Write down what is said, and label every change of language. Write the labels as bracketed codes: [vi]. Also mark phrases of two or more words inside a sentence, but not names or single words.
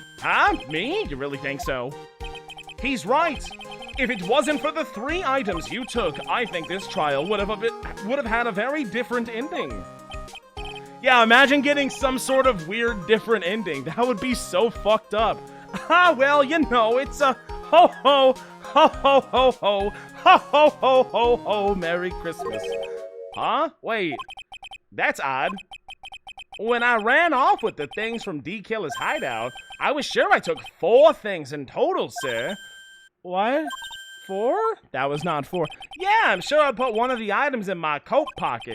[en] Huh? Me? You really think so? He's right. If it wasn't for the 3 items you took, I think this trial would have had a very different ending. Yeah, imagine getting some sort of weird different ending. That would be so fucked up. Ah, well, you know, it's a ho-ho, ho-ho-ho-ho, ho-ho-ho-ho-ho, Merry Christmas. Huh? Wait, that's odd. When I ran off with the things from D. Killer's hideout, I was sure I took 4 things in total, sir. What? 4? That was not 4. Yeah, I'm sure I put one of the items in my coat pocket.